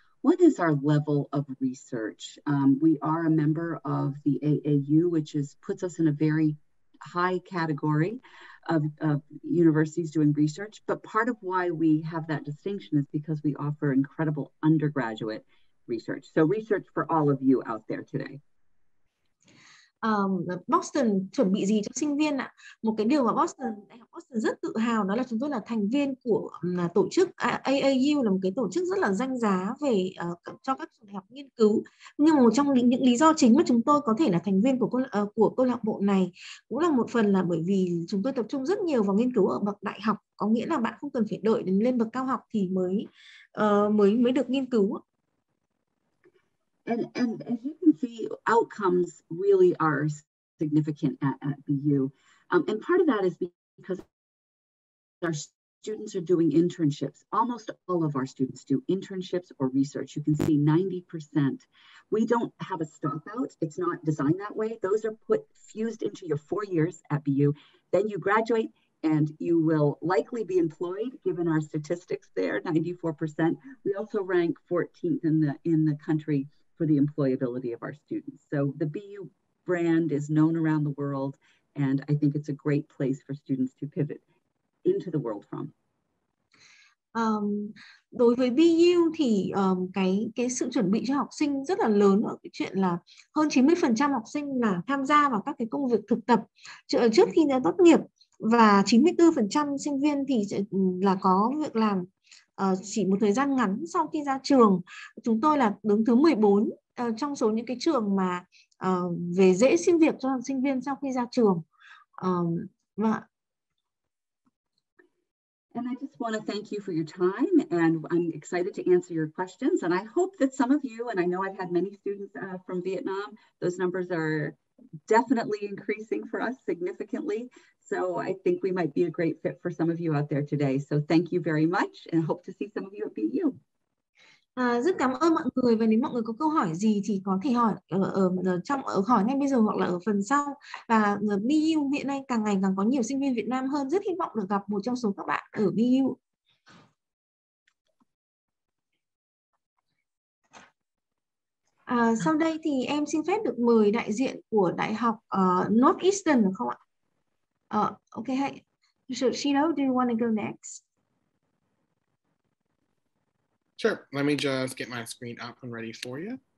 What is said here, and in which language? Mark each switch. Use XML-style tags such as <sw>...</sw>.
<en>One is our level of research. We are a member of the AAU, which puts us in a very high category of universities doing research, but part of why we have that distinction is because we offer incredible undergraduate research. So research for all of you out there today.</en> <vi>Boston chuẩn bị gì cho sinh viên ạ? Một cái điều mà Đại học Boston rất tự hào đó là chúng tôi là thành viên của tổ chức AAU, là một cái tổ chức rất là danh giá về cho các trường đại học nghiên cứu. Nhưng một trong những lý do chính mà chúng tôi có thể là thành viên của câu lạc bộ này cũng là một phần là bởi vì chúng tôi tập trung rất nhiều vào nghiên cứu ở bậc đại học, có nghĩa là bạn không cần phải đợi đến lên bậc cao học thì mới được nghiên cứu.</vi> <en>And as you can see, outcomes really are significant at BU. And part of that is because our students are doing internships. Almost all of our students do internships or research. You can see 90%. We don't have a stop out. It's not designed that way. Those are fused into your 4 years at BU. Then you graduate and you will likely be employed, given our statistics there, 94%. We also rank 14th in the country for the employability of our students. So the BU brand is known around the world, and I think it's a great place for students to pivot into the world from.</en> <vi>Đối với BU thì cái sự chuẩn bị cho học sinh rất là lớn ở cái chuyện là hơn 90% học sinh là tham gia vào các cái công việc thực tập trước khi tốt nghiệp, và 94% sinh viên thì là có việc làm chỉ một thời gian ngắn sau khi ra trường. Chúng tôi là đứng thứ 14 trong số những cái trường mà về dễ xin việc cho sinh viên sau khi ra trường.</vi> <en>And I just want to thank you for your time, and I'm excited to answer your questions. And I hope that some of you, and I know I've had many students from Vietnam, those numbers are definitely increasing for us significantly. So I think we might be a great fit for some of you out there today. So thank you very much, and hope to see some of you at BU.</en> <vi>Rất cảm ơn mọi người, và nếu mọi người có câu hỏi gì thì có thể hỏi hỏi ngay bây giờ hoặc là ở phần sau. Và BU hiện nay càng ngày càng có nhiều sinh viên Việt Nam hơn, rất hy vọng được gặp một trong số các bạn ở BU. Sau đây thì em xin phép được mời đại diện của Đại học Northeastern được không ạ?</vi> <en>Okay, hey. So Shido, do you want to go next? Sure. Let me just get my screen up and ready for you.</en>